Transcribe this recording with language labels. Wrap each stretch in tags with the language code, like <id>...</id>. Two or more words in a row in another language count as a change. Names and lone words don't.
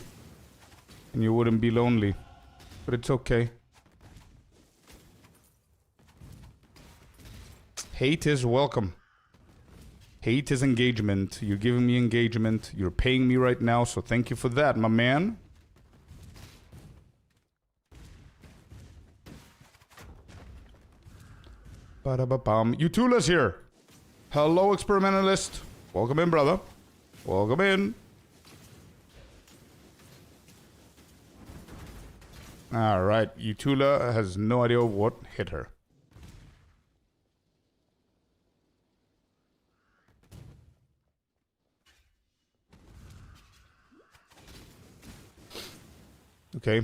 <en>And you wouldn't be lonely. But it's okay. Hate is welcome. Hate is engagement. You're giving me engagement. You're paying me right now, so thank you for that, my man. Ba-da-ba-bum. Utula's here. Hello, experimentalist. Welcome in, brother. Welcome in. Alright, Utula has no idea what hit her. Okay.</en>